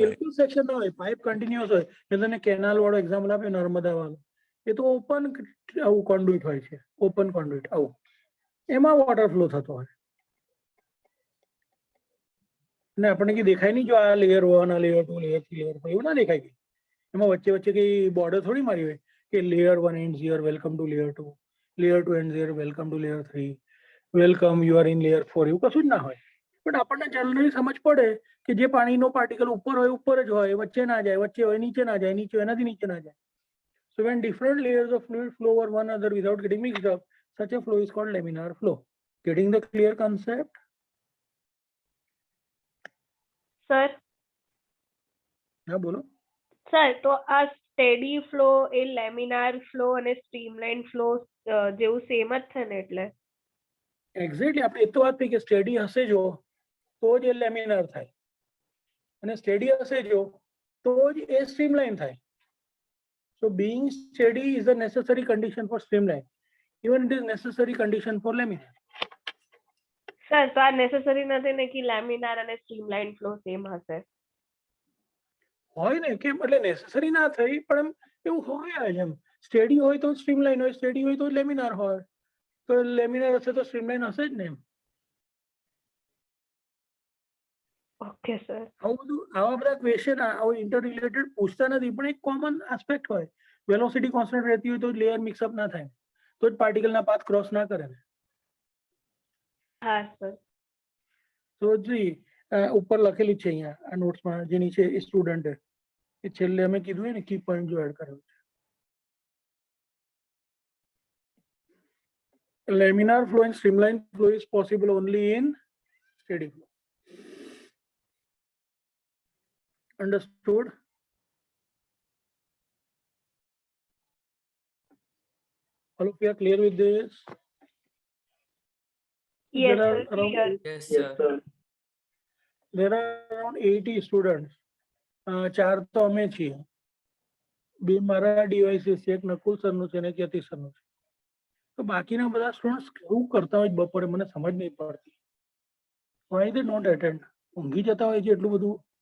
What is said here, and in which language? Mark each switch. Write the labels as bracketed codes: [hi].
[hi] बिल्कुल सेक्शन ना [gu] હોય, પાઇપ કન્ટિન્યુઅસ હોય. મેં તને કેનાલ વાળો એક્ઝામ્પલ આપ્યો, નર્મદા વાળો, એ તો ઓપન આવું કોન્ડ્યુઇટ હોય છે, ઓપન કોન્ડ્યુઇટ આવું, એમાં વોટર ફ્લો થતો હોય ને આપણને કઈ દેખાય નહીં, જો આ લેયર 1, આ લેયર 2, લેયર 3, લેયર 4 એવું ના દેખાય કઈ. એમાં વચ્ચે વચ્ચે કઈ બોર્ડર થોડી મારી હોય કે [en] layer 1 ends here, welcome to layer 2, layer 2 ends here, welcome to layer 3, welcome, you are in layer 4, [gu] એવું કશું જ ના હોય. બટ આપણને જનરલી સમજ પડે કે જે પાણીનો પાર્ટિકલ ઉપર હોય ઉપર જ હોય, વચ્ચે ના જાય, વચ્ચે હોય નીચે ના જાય, નીચે હોય એનાથી નીચે ના જાય. [en] So when different layers of fluid flow over one another without getting mixed up, such a flow is called laminar flow. Getting the clear concept? [gu] Sir. હા બોલો. સર, તો આ સ્ટેડી ફ્લો એ લેમિનાર ફ્લો અને streamline flow જેવું same જ છે ને? એટલે એક્ઝેક્ટલી આપણે એ તો વાત થઈ કે સ્ટેડી હશે જો તો જ એ લેમિનાર થાય, અને સ્ટેડી હશે જો તો જ એ સ્ટ્રીમલાઇન થાય. [en] So being steady is a necessary condition for streamline. Even it is necessary condition for laminar. [gu] Sir, તો આ નેસેસરી નથી ને કે લેમિનાર અને સ્ટ્રીમલાઇન ફ્લો સેમ હશે? હોય ને કેમ એટલે નેસેસરી ના થઈ પણ એમ એવું હોય જ એમ સ્ટેડી હોય તો સ્ટ્રીમલાઇન હોય, સ્ટેડી હોય તો લેમિનાર હોય, તો લેમિનાર હશે તો સ્ટ્રીમલાઇન હશે જ ને એમ. Okay sir. આવું બધું આવા બધા ક્વેશ્ચન આવું ઇન્ટર રિલેટેડ પૂછતા નથી પણ એક કોમન આસ્પેક્ટ હોય. વેલોસિટી કોન્સ્ટન્ટ રહેતી હોય તો લેયર મિક્સઅપ ના થાય, તો જ પાર્ટિકલના પાથ ક્રોસ ના કરે ને. હા સર. તો જી ઉપર લખેલી છે અહીંયા આ નોટ્સમાં જે નીચે સ્ટુડન્ટે એ છેલ્લે અમે કીધું ને કી પોઈન્ટ જો એડ કર્યો છે. [en] Laminar flow and streamline flow is possible only in steady flow. Understood? All of you are clear with this? Yes There are sir, around clear. Yes, sir. there are around 80 students. [gu] 4 તો અમે છીએ, 2 મારા devices છે, એક નકુલ સરનું છે ને એક યતિ સરનું છે. તો બાકીના બધા સ્ટુડન્ટ્સ કેવું કરતા હોય બપોરે મને સમજ નહીં પડતી. [en] Why they not attend? [gu] ઊંઘી જતા હોય છે એટલું બધું.